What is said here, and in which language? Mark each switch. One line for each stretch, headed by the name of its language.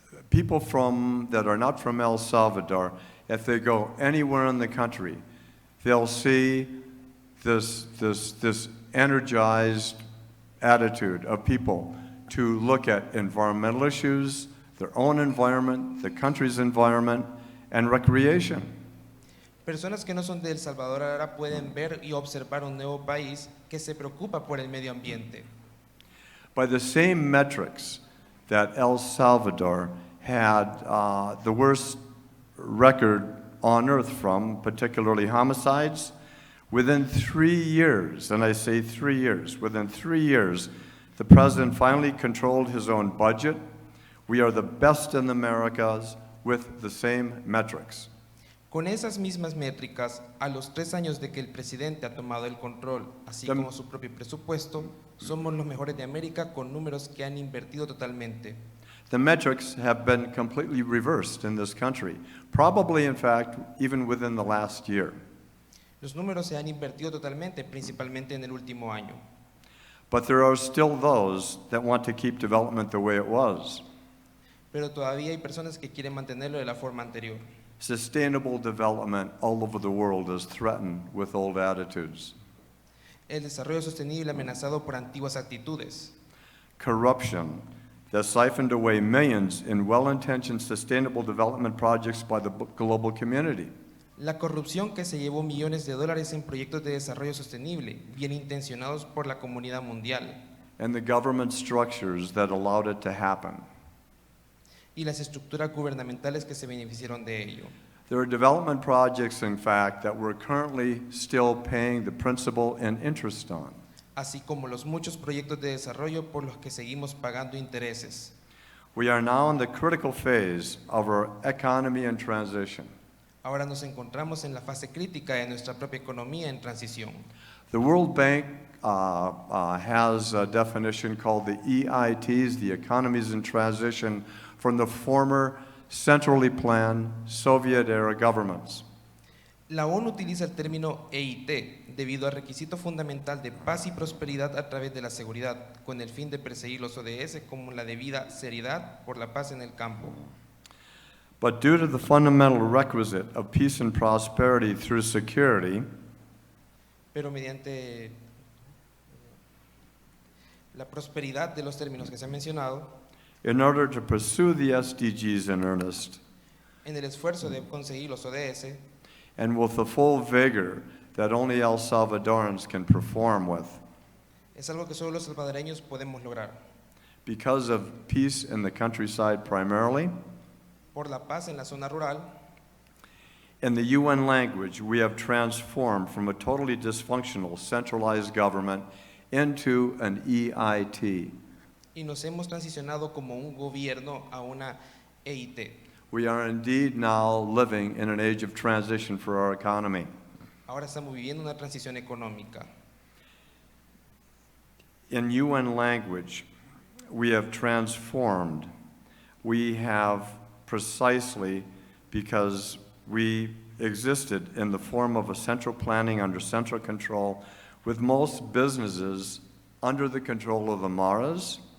English: People that are not from El Salvador, if they go anywhere in the country, they'll see this energized attitude of people to look at environmental issues, their own environment, the country's environment, and recreation.
Spanish: Personas que no son de El Salvador ahora pueden ver y observar un nuevo país que se preocupa por el medio ambiente.
English: By the same metrics that El Salvador had the worst record on earth from, particularly homicides, within 3 years, and I say 3 years, within 3 years, the president finally controlled his own budget. We are the best in the Americas with the same metrics.
Spanish: Con esas mismas métricas, a los 3 años de que el presidente ha tomado el control, así como su propio presupuesto, somos los mejores de América con números que han invertido totalmente.
English: The metrics have been completely reversed in this country, probably, in fact, even within the last year.
Spanish: Los números se han invertido totalmente, principalmente en el último año.
English: But there are still those that want to keep development the way it was.
Spanish: Pero todavía hay personas que quieren mantenerlo de la forma anterior.
English: Sustainable development all over the world is threatened with old attitudes.
Spanish: El desarrollo sostenible amenazado por antiguas actitudes.
English: Corruption that siphoned away millions in well-intentioned sustainable development projects by the global community.
Spanish: La corrupción que se llevó millones de dólares en proyectos de desarrollo sostenible, bien intencionados por la comunidad mundial,
English: and the government structures that allowed it to happen.
Spanish: y las estructuras gubernamentales que se beneficiaron de ello.
English: There are development projects, in fact, that we're currently still paying the principal and interest on.
Spanish: Así como los muchos proyectos de desarrollo por los que seguimos pagando intereses.
English: We are now in the critical phase of our economy in transition.
Spanish: Ahora nos encontramos en la fase crítica de nuestra propia economía en transición.
English: The World Bank has a definition called the EITs, the economies in transition, from the former centrally planned Soviet-era governments.
Spanish: La ONU utiliza el término EIT debido al requisito fundamental de paz y prosperidad a través de la seguridad, con el fin de perseguir los ODS como la debida seriedad por la paz en el campo.
English: But due to the fundamental requisite of peace and prosperity through security,
Spanish: Pero mediante la prosperidad de los términos que se han mencionado,
English: in order to pursue the SDGs in earnest,
Spanish: en el esfuerzo de conseguir los ODS,
English: and with the full vigor that only El Salvadorans can perform with,
Spanish: es algo que solo los salvadoreños podemos lograr.
English: because of peace in the countryside primarily,
Spanish: Por la paz en la zona rural,
English: in the UN language, we have transformed from a totally dysfunctional centralized government into an EIT.
Spanish: y nos hemos transicionado como un gobierno a una EIT.
English: We are indeed now living in an age of transition for our economy.
Spanish: Ahora estamos viviendo una transición económica.
English: In UN language, we have transformed. We have precisely because we existed in the form of a central planning under central control, with most businesses under the control of the Maras,